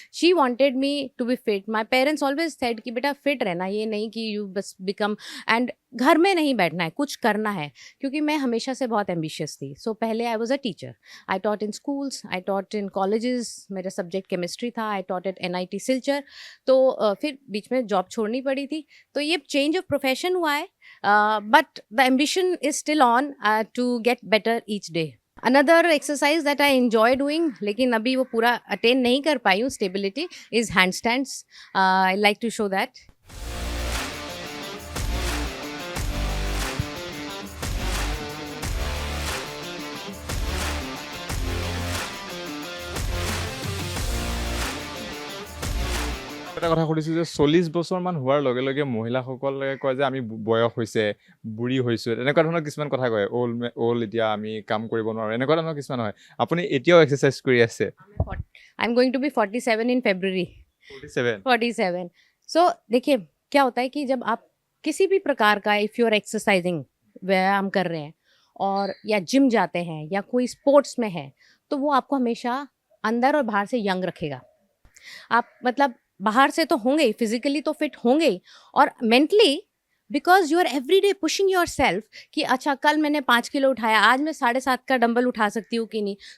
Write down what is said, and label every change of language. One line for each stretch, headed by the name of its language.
English: She wanted me to be fit. My parents always said
Hindi: कि बेटा fit रहना, ये नहीं कि
English: you बस become, and
Hindi: घर में नहीं बैठना है, कुछ करना है. क्योंकि मैं हमेशा से बहुत एम्बिशियस थी. सो पहले
English: I was a teacher. I taught in schools, I taught in colleges,
Hindi: मेरा सब्जेक्ट केमिस्ट्री था.
English: I taught at NIT Silchar.
Hindi: तो फिर बीच में जॉब छोड़नी पड़ी थी. तो ये चेंज ऑफ प्रोफेशन हुआ है.
English: But the ambition is still on to get better each day. Another exercise that I enjoy doing,
Hindi: लेकिन अभी वो पूरा
English: attain
Hindi: नहीं कर पाई हूँ
English: stability, is handstands. I like to show that.
Assamese: এটা কথা সুধিছোঁ যে 40 বছৰমান হোৱাৰ লগে লগে মহিলাসকলে কয় যে আমি বয়স হৈছে, বুঢ়ী হৈছোঁ, এনেকুৱা ধৰণৰ কিছুমান কথা কয়, অল এতিয়া আমি কাম কৰিব নোৱাৰোঁ, এনেকুৱা ধৰণৰ কিছুমান হয়. আপুনি এতিয়াও এক্সাৰচাইজ কৰি আছে?
English: I'm going to be 47 in February. 47. 47.
Hindi: So देखिए क्या होता है कि जब आप किसी भी प्रकार का,
English: if you are exercising,
Hindi: व्यायाम कर रहे हैं और या जिम जाते हैं या कोई स्पोर्ट्स में है, तो वो आपको हमेशा अंदर और बाहर से यंग रखेगा. आप मतलब बाहर से तो होंगे ही, फिजिकली तो फिट होंगे ही, और mentally
English: because you are every day pushing yourself
Hindi: कि अच्छा कल मैंने 5 किलो उठाया, आज मैं 7.5 का डंबल उठा सकती हूँ कि नहीं.